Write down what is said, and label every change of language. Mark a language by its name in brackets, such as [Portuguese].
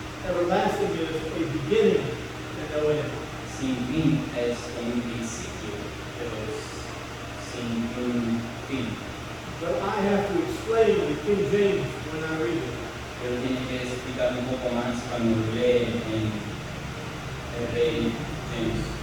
[English] Everlasting is a beginning and no end. [Spanish] Sin fin es un principio, pero sin un fin. [English] But I have to explain the King James when I read it. [Spanish] Pero tiene que explicar un poco más cuando lee en el Rey James.